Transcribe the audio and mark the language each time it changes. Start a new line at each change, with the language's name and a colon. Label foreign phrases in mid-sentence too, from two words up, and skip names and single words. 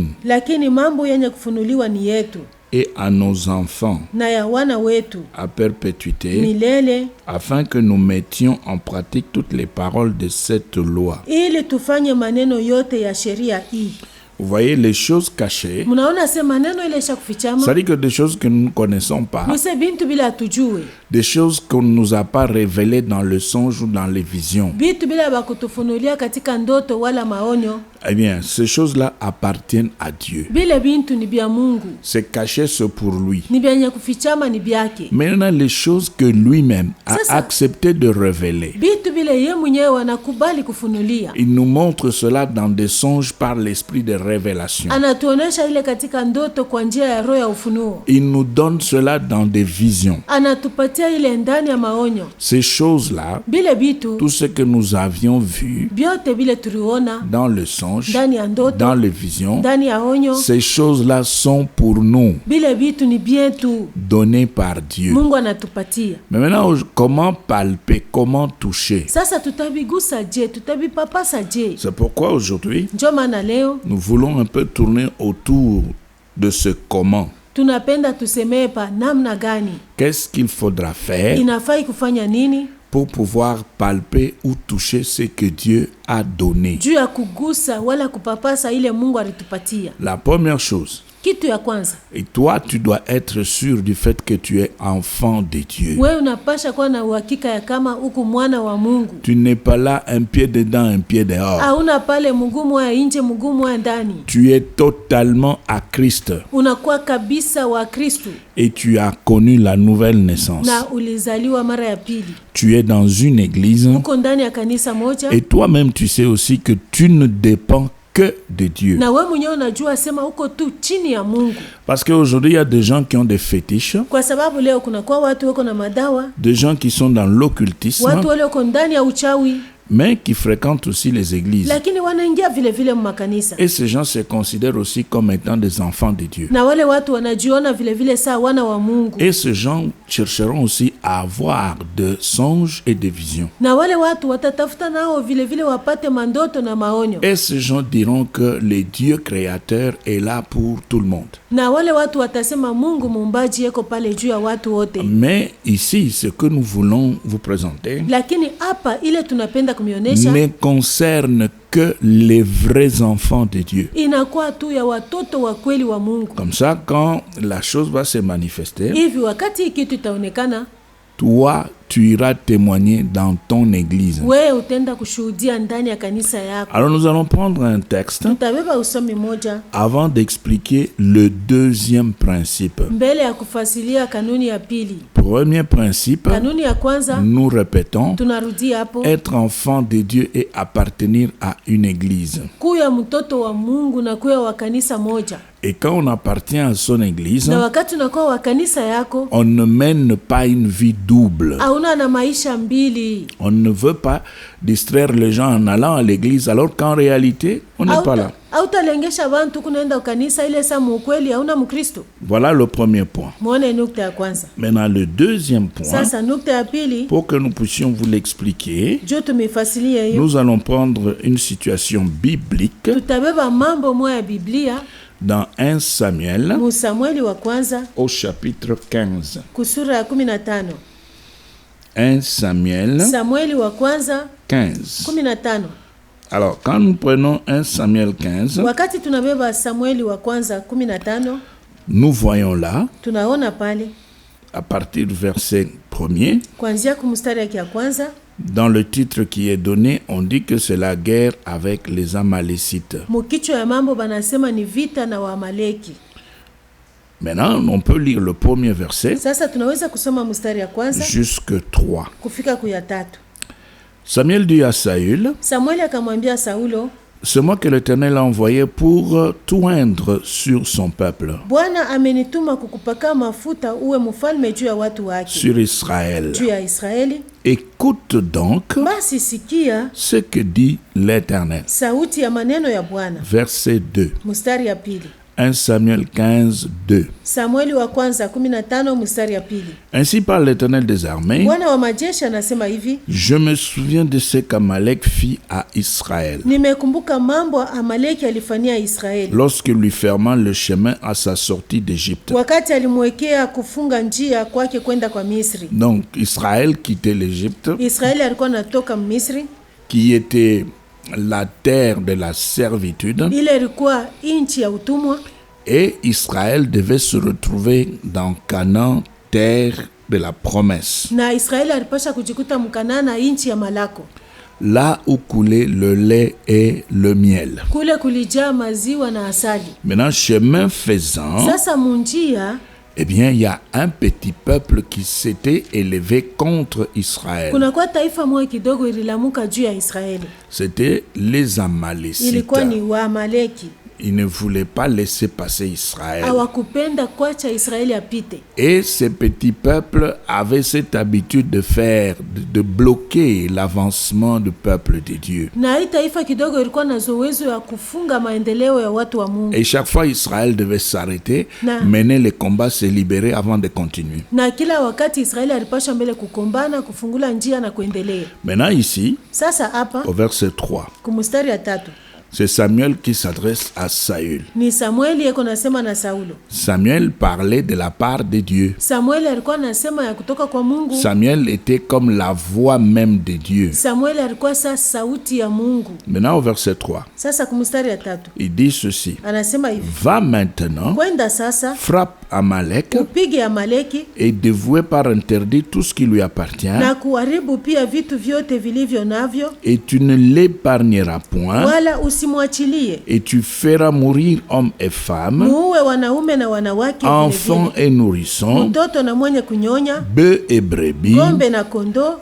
Swahili: Lakini mambo yenye kufunuliwa ni yetu.
French: Et à nos enfants.
Swahili: Na ya wana wetu.
French: À perpétuité.
Swahili: Milele.
French: Afin que nous mettions en pratique toutes les paroles de cette loi.
Swahili: Ili tufanye maneno yote ya sheria hii.
French: Vous voyez les choses cachées. C'est-à-dire que des choses que nous ne connaissons pas. Des choses qu'on ne nous a pas révélées dans le songe ou dans les visions. Eh bien, ces choses-là appartiennent à Dieu. C'est caché, c'est pour lui. Maintenant, les choses que lui-même a accepté de révéler. Il nous montre cela dans des songes par l'esprit de révélation.
Swahili: Anatuonesha ile katika ndoto kwa njia ya roho ya ufunuo.
French: Il nous donne cela dans des visions.
Swahili: Anatupatia ile ndani ya maonyo.
French: Ces choses-là,
Swahili: Bile bitu,
French: tout ce que nous avions vu
Swahili: biote bile tuliona
French: dans le songe,
Swahili: ndani ya ndoto,
French: dans les visions,
Swahili: ndani ya onyo,
French: ces choses-là sont pour nous,
Swahili: bile bitu ni bietu,
French: données par Dieu.
Swahili: Mungu anatupatia.
French: Mais maintenant, comment palper, comment toucher?
Swahili: Sasa tutabigusa je, tutabipapasa je?
French: C'est pourquoi aujourd'hui,
Swahili: Ndio maana leo
French: nous voulons un peu tourner autour de ce comment.
Swahili: tunapenda tusemee pa namna gani,
French: Qu'est-ce qu'il faudra faire
Swahili: inafai kufanya nini
French: pour pouvoir palper ou toucher ce que Dieu a donné?
Swahili: juu ya kugusa wala kupapasa ile Mungu alitupatia.
French: La première chose,
Swahili: Kitu ya kwanza,
French: et toi tu dois être sûr du fait que tu es enfant de Dieu.
Swahili: wewe unapasha kuwa na uhakika ya kama uko mwana wa Mungu.
French: Tu n'es pas là un pied dedans, un pied dehors.
Swahili: Hauna pale mguu moja nje mguu moja ndani.
French: Tu es totalement à Christ
Swahili: Unakuwa kabisa wa Kristo
French: et tu as connu la nouvelle naissance.
Swahili: na ulizaliwa mara ya pili.
French: Tu es dans une église
Swahili: Uko ndani ya kanisa moja
French: et toi-même tu sais aussi que tu ne dépends que de Dieu.
Swahili: na wewe mwenyewe unajua sema uko tu chini ya Mungu.
French: Parce qu'aujourd'hui il y a des gens qui ont des fétiches,
Swahili: Kwa sababu leo kuna kwa watu wako na madawa,
French: des gens qui sont dans l'occultisme,
Swahili: watu wale wako ndani ya uchawi,
French: mais qui fréquentent aussi les églises.
Swahili: lakini wanaingia vile vile makanisa.
French: Et ces gens se considèrent aussi comme étant des enfants de Dieu.
Swahili: Na wale watu wanajiona vile vile saa wana wa Mungu.
French: Et ces gens chercheront aussi à avoir de songes et de visions.
Swahili: Na wale watu watatafuta nao vile vile wapate mandoto na maonyo.
French: Et ces gens diront que le Dieu créateur est là pour tout le monde.
Swahili: Na wale watu watasema Mungu muumbaji yeko pale juu ya watu wote.
French: Mais ici, ce que nous voulons vous présenter
Swahili: Lakini hapa ile tunapenda kumionesha
French: ne concerne que les vrais enfants de Dieu.
Swahili: inakuwa tu ya watoto wa kweli wa Mungu.
French: Comme ça, quand la chose va se manifester,
Swahili: Hivi wakati hii kitu itaonekana,
French: toi, tu iras témoigner dans ton église.
Swahili: wewe utaenda kushuhudia ndani ya kanisa yako.
French: Alors nous allons prendre un texte
Swahili: Tutabeba usomi moja
French: avant d'expliquer le deuxième principe.
Swahili: mbele ya kufasilia kanuni ya pili.
French: Premier principe,
Swahili: Kanuni ya kwanza
French: nous répétons,
Swahili: tunarudia hapo,
French: être enfant de Dieu et appartenir à une église.
Swahili: kuya mtoto wa Mungu na kuya wa kanisa moja.
French: Et quand on appartient à son église,
Swahili: Na wakati unakuwa wa kanisa yako,
French: on ne mène pas une vie double.
Swahili: hauna na maisha mbili.
French: On ne veut pas distraire les gens en allant à l'église alors qu'en réalité, on n'est pas là.
Swahili: Hautalengesha bantu kunaenda kanisa ile saa mukweli hauna Mkristo.
French: Voilà le premier point.
Swahili: Muone nukta ya kwanza.
French: Maintenant, le deuxième point,
Swahili: Sasa nukta ya pili,
French: pour que nous puissions vous l'expliquer,
Swahili: jo tumefasilia hiyo.
French: nous allons prendre une situation biblique
Swahili: Tutabeba mambo moja ya Biblia
French: dans 1 Samuel
Swahili: mu Samueli wa kwanza
French: au chapitre 15.
Swahili: kusura ya 15.
French: 1 Samuel
Swahili: Samueli wa kwanza 15. 15.
French: Alors, quand nous prenons 1 Samuel 15,
Swahili: Wakati tunabeba Samueli wa kwanza 15,
French: nous voyons là,
Swahili: tunaona pale
French: à partir du verset 1er,
Swahili: kuanzia kumstari ya kwanza,
French: dans le titre qui est donné, on dit que c'est la guerre avec les Amalécites.
Swahili: mukichwa ya mambo banasema ni vita na Waamaleki.
French: Maintenant, on peut lire le premier verset
Swahili: Sasa tunaweza kusoma mstari ya kwanza
French: jusque 3.
Swahili: kufika kuya 3.
French: Samuel dit à Saül,
Swahili: Samueli akamwambia Saulo,
French: c'est moi que l'Éternel a envoyé pour toindre sur son peuple,
Swahili: Bwana amenituma kukupaka mafuta uwe mfalme juu ya watu wake,
French: sur Israël.
Swahili: juu ya Israeli.
French: Écoute donc
Swahili: Basi sikia
French: ce que dit l'Éternel.
Swahili: sauti ya maneno ya Bwana.
French: Verset 2.
Swahili: Mstari ya pili.
French: 1 Samuel 15, 2.
Swahili: Samueli wa kwanza 15 mstari ya pili.
French: Ainsi parle l'Éternel des armées.
Swahili: Bwana wa majeshi anasema hivi,
French: Je me souviens de ce qu'Amalek fit à Israël,
Swahili: nimekumbuka mambo Amaleki alifanyia Israeli
French: lorsque lui fermant le chemin à sa sortie d'Égypte.
Swahili: wakati alimwekea kufunga njia kwake kwenda kwa Misri.
French: Donc Israël quittait l'Égypte,
Swahili: Israeli alikuwa anatoka Misri,
French: qui était la terre de la servitude,
Swahili: ile ilikuwa nchi ya utumwa,
French: et Israël devait se retrouver dans Canaan, terre de la promesse,
Swahili: na Israeli alipasha kujikuta mkanana nchi ya malako,
French: là où coulait le lait et le miel.
Swahili: kule kulijaa maziwa na asali.
French: Maintenant, chemin faisant,
Swahili: Sasa munjia
French: eh bien, il y a un petit peuple qui s'était élevé contre Israël.
Swahili: kunakuwa taifa moja kidogo ililamuka juu ya Israeli,
French: C'était les Amalécites.
Swahili: ilikuwa ni Waamaleki.
French: il ne voulait pas laisser passer Israël.
Swahili: Hawakupenda kuacha Israeli apite.
French: Et ces petits peuples avaient cette habitude de faire, de bloquer l'avancement du peuple de Dieu.
Swahili: Na hii taifa kidogo ilikuwa na zoezi ya kufunga maendeleo ya watu wa Mungu.
French: Et chaque fois Israël devait s'arrêter, mener les combats, se libérer avant de continuer.
Swahili: Na kila wakati Israeli alipasha mbele kukombana, kufungula njia na kuendelea.
French: Maintenant ici,
Swahili: sasa hapa,
French: au verset 3,
Swahili: kumustari ya 3,
French: c'est Samuel qui s'adresse à Saül.
Swahili: Ni Samueli yeko nasema na Saulo.
French: Samuel parlait de la part de Dieu.
Swahili: Samueli alikuwa nasema ya kutoka kwa Mungu.
French: Samuel était comme la voix même de Dieu.
Swahili: Samueli alikuwa sa sauti ya Mungu.
French: Maintenant au verset 3.
Swahili: Sasa kumustari ya 3.
French: Il dit ceci.
Swahili: Anasema hivi.
French: Va maintenant.
Swahili: Kwenda sasa.
French: Frappe Amalek.
Swahili: Upige Amaleki.
French: Et dévouer par interdit tout ce qui lui appartient.
Swahili: Na kuharibu pia vitu vyote vilivyo navyo.
French: Et tu ne l'épargneras point.
Swahili: Wala usimwachilie.
French: Et tu feras mourir hommes et femmes.
Swahili: Muue wanaume na wanawake.
French: Enfants et nourrissons.
Swahili: Mtoto na mwenye kunyonya.
French: Bœufs et brebis.
Swahili: Ng'ombe na kondoo.